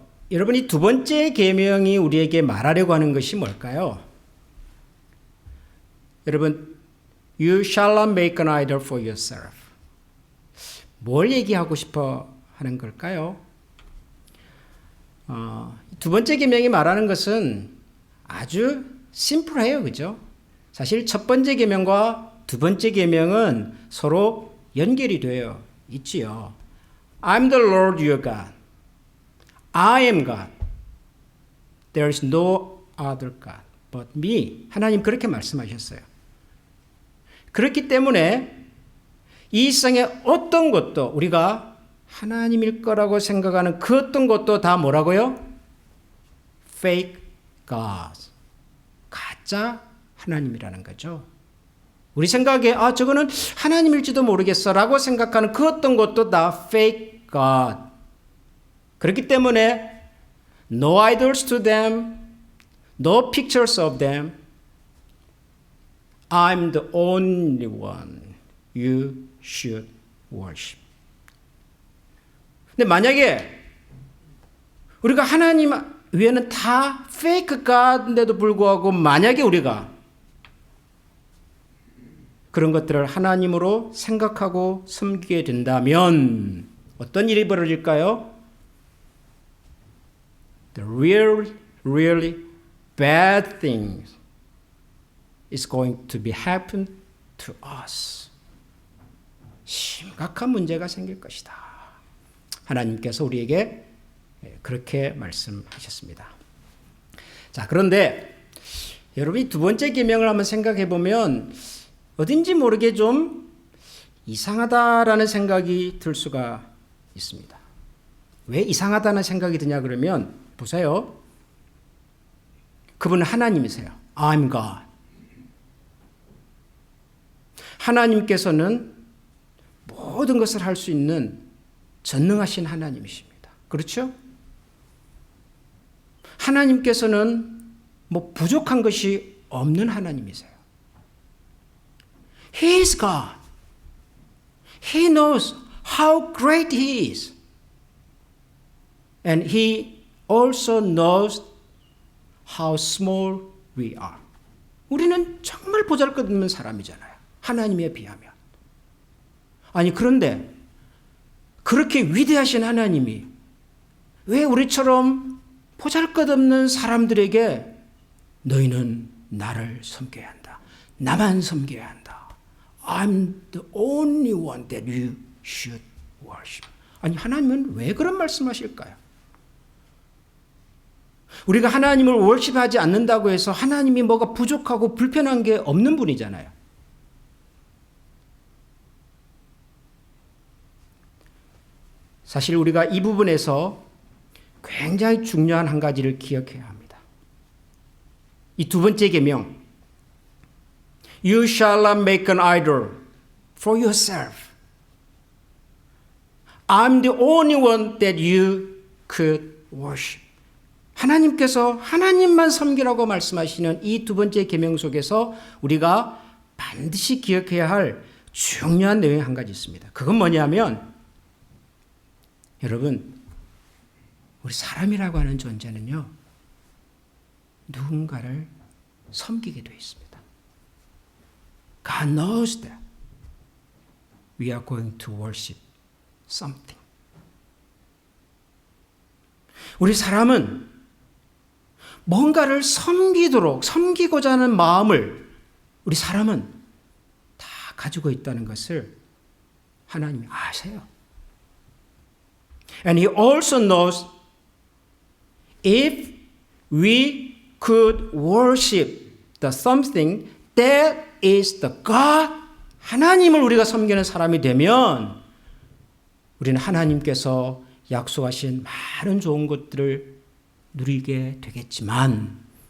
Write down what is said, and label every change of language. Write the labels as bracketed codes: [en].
[ko] 여러분이 두 번째 계명이 우리에게 말하려고 하는 것이 뭘까요? 여러분, [en] You shall not make an idol for yourself. [ko] 뭘 얘기하고 싶어 하는 걸까요? 두 번째 계명이 말하는 것은 아주 심플해요. 그죠? 사실 첫 번째 계명과 두 번째 계명은 서로 연결이 되어 있지요. [en] I'm the Lord your God. I am God. There is no other God but me. [ko] 하나님 그렇게 말씀하셨어요. 그렇기 때문에 이 세상의 어떤 것도 우리가 하나님일 거라고 생각하는 그 어떤 것도 다 뭐라고요? [en] Fake God. [ko] 가짜 하나님이라는 거죠. 우리 생각에 저거는 하나님일지도 모르겠어 라고 생각하는 그 어떤 것도 다 [en] Fake God. [ko] 그렇기 때문에 [en] No idols to them. No pictures of them. I'm the only one you should worship. [ko] 근데 만약에 우리가 하나님 외에는 다 페이크 가인데도 불구하고 만약에 우리가 그런 것들을 하나님으로 생각하고 섬기게 된다면 어떤 일이 벌어질까요? [en] The really bad things is going to be happen to us. [ko] 심각한 문제가 생길 것이다. 하나님께서 우리에게 그렇게 말씀하셨습니다. 자, 그런데 여러분이 두 번째 계명을 한번 생각해 보면 어딘지 모르게 좀 이상하다라는 생각이 들 수가 있습니다. 왜 이상하다는 생각이 드냐 그러면 보세요. 그분은 하나님이세요. [en] I'm God. [ko] 하나님께서는 모든 것을 할 수 있는 전능하신 하나님이십니다. 그렇죠? 하나님께서는 부족한 것이 없는 하나님이세요. [en] He is God. He knows how great He is. And He also knows how small we are. [ko] 우리는 정말 보잘것없는 사람이잖아요. 하나님에 비하면. 아니 그런데 그렇게 위대하신 하나님이 왜 우리처럼 보잘것없는 사람들에게 너희는 나를 섬겨야 한다. 나만 섬겨야 한다. [en] I'm the only one that you should worship. [ko] 아니, 하나님은 왜 그런 말씀하실까요? 우리가 하나님을 월십하지 않는다고 해서 하나님이 뭐가 부족하고 불편한 게 없는 분이잖아요. 사실 우리가 이 부분에서 굉장히 중요한 한 가지를 기억해야 합니다. 이 두 번째 계명, [en] You shall not make an idol for yourself. I'm the only one that you could worship. [ko] 하나님께서 하나님만 섬기라고 말씀하시는 이 두 번째 계명 속에서 우리가 반드시 기억해야 할 중요한 내용이 한 가지 있습니다. 그건 뭐냐면 여러분, 우리 사람이라고 하는 존재는요, 누군가를 섬기게 되어 있습니다. [en] God knows that we are going to worship something. [ko] 우리 사람은 뭔가를 섬기고자 하는 마음을 우리 사람은 다 가지고 있다는 것을 하나님이 아세요. [en] And He also knows if we could worship the something that is the God, [ko] 하나님을 우리가 섬기는 사람이 되면 우리는 하나님께서 약속하신 많은 좋은 것들을 누리게 되겠지만